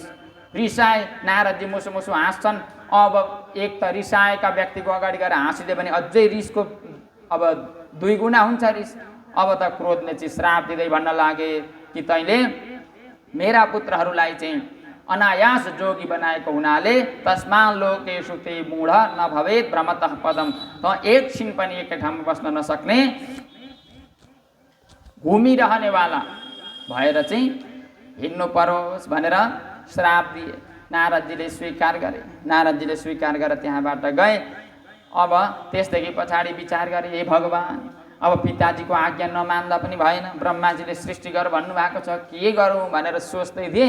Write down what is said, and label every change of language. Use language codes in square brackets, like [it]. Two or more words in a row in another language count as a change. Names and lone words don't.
[ne] रिसाए नारदजी मुसु मुसु हाँस्छन्। अब एक त रिसाएका व्यक्तिको अगाडि गएर हाँसिदियो भने अझै रिसको अब 2 गुणा हुन्छ रिस। अब त क्रोधले चाहिँ श्राप दिँदै भन्न लागे कि तैँले मेरा पुत्रहरूलाई चाहिँ अनायास जोगी बनाएको हुनाले [sa] तस्मा लोकेषु ते मूढ नभवेत् भ्रमतः पदम, [ne] त एकछिन पनि एकै ठाउँमा बस्न नसक्ने घुमिरहनेवाला भएर चाहिँ हिँड्नु परोस् भनेर श्राप दिए। नारदजीले स्वीकार गरे। नारदजीले स्वीकार गरेर त्यहाँबाट गए। अब त्यसदेखि पछाडि विचार गरे, हे भगवान्, अब पिताजीको आज्ञा नमान्दा पनि भएन, ब्रह्माजीले सृष्टि गर भन्नुभएको छ, के गरौँ भनेर सोच्दै थिए।